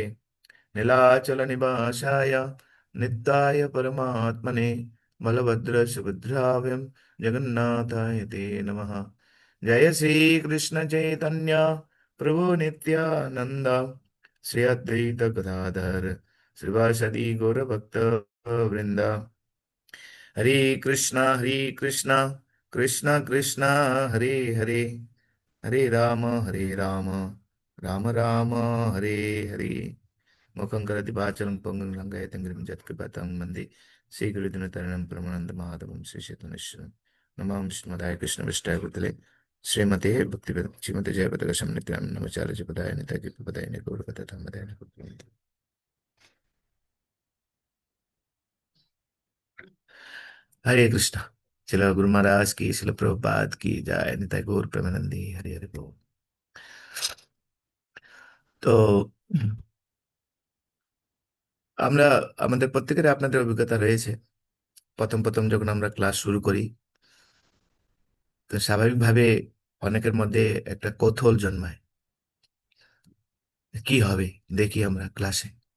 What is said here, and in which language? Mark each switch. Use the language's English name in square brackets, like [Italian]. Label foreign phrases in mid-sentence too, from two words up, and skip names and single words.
[Sanskrit] नीलाचल निवासाय नित्याय परमात्मने बलभद्र सुभद्राभ्यां जगन्नाथाय ते नमः। जय श्री कृष्ण चैतन्य प्रभु नित्यानंद श्री अद्वैत गदाधर श्रीवासदि गौर भक्त वृंद। हरे कृष्णा कृष्ण कृष्ण हरे हरे, हरे राम राम राम हरे हरे। मुखं करोति वाचालं पङ्गुं लङ्घयति गिरिं यत्कृपातं वन्दे श्रीगुरुदिनतरणं परमानन्दमाधवं श्रीचैतन्येश्वरं। नमः विष्णुपदाय कृष्णपृष्ठाय भूतले श्रीमते भक्तिवेदान्त श्रीमते जयप्रकाशं नित्यानंद नमोचार्य पदाय नित्याय पदाय गौरकथा धम्मदाय निकुञ्जन्ति। हरे कृष्णा। [Hindi] शिला गुरु महाराज की, शिला प्रभुपाद की जय, निताई गौर प्रेमानंदी। हरे हरे बोल। [Bangla] তো আমরা, আমাদের প্রত্যেকের আপনাদের অভিজ্ঞতা রয়েছে, প্রথম প্রথম যখন আমরা ক্লাস শুরু করি, তো স্বাভাবিকভাবে অনেকের মধ্যে একটা কৌতূহল জন্মায়, কি হবে দেখি আমরা ক্লাসে।